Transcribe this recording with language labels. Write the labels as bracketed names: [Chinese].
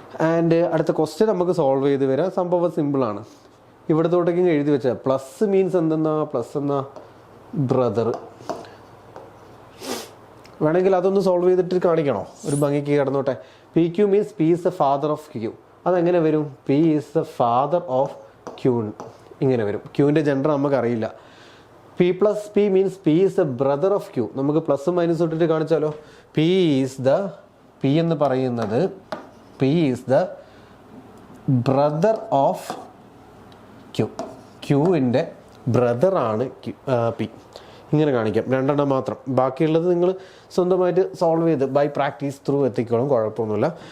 [Malayalam] And അടുത്ത question നമുക്ക് solve ചെയ്ത് വരാം. സംഭവം സിമ്പിളാണ്. ഇവിടത്തോട്ടേക്കും എഴുതി വെച്ചാൽ പ്ലസ് മീൻസ് എന്തെന്നാ, പ്ലസ് എന്നാ ബ്രദർ. വേണമെങ്കിൽ അതൊന്ന് സോൾവ് ചെയ്തിട്ട് കാണിക്കണോ, ഒരു ഭംഗിക്ക് കിടന്നോട്ടെ. [English] PQ means P is the father of Q. [Malayalam] അതെങ്ങനെ വരും, [English] P is the father of Q [Malayalam] ഇങ്ങനെ വരും. ക്യൂവിൻ്റെ ജെൻഡർ നമുക്കറിയില്ല. [English] P plus P means P is the brother of Q. [Malayalam] നമുക്ക് പ്ലസ് മൈനസ് ഇട്ടിട്ട് കാണിച്ചാലോ. [English] P [Malayalam] എന്ന് പറയുന്നത് [English] P is the brother of Q. [Malayalam] Qൻ്റെ ബ്രദറാണ് P. ഇങ്ങനെ കാണിക്കാം, രണ്ടെണ്ണം മാത്രം. ബാക്കിയുള്ളത് നിങ്ങൾ സ്വന്തമായിട്ട് സോൾവ് ചെയ്ത് ബൈ പ്രാക്ടീസ് ത്രൂ എത്തിക്കോളും, കുഴപ്പമൊന്നുമില്ല.